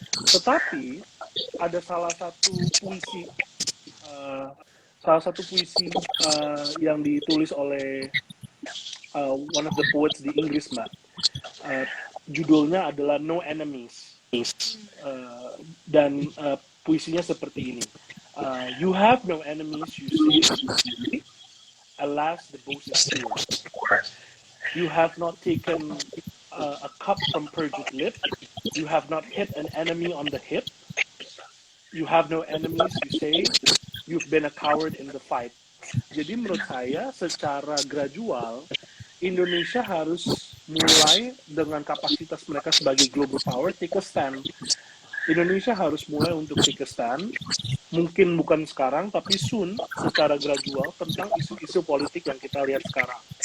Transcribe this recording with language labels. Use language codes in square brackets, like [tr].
[id] Tetapi ada salah satu puisi yang ditulis oleh [en] one of the poets [id] di Inggris, Mbak. Judulnya adalah No Enemies. Dan puisinya seperti ini. [en] You have no enemies, you say. Alas, the boast is true. You have not taken a cup from perjured lip. You have not hit an enemy on the hip. You have no enemies, you say. You've been a coward in the fight. [id] Jadi menurut saya secara gradual Indonesia harus mulai dengan kapasitas mereka sebagai global power [en] take a stand. [id] Indonesia harus mulai untuk [en] take a stand, [id] mungkin bukan sekarang tapi soon secara gradual tentang isu-isu politik yang kita lihat sekarang.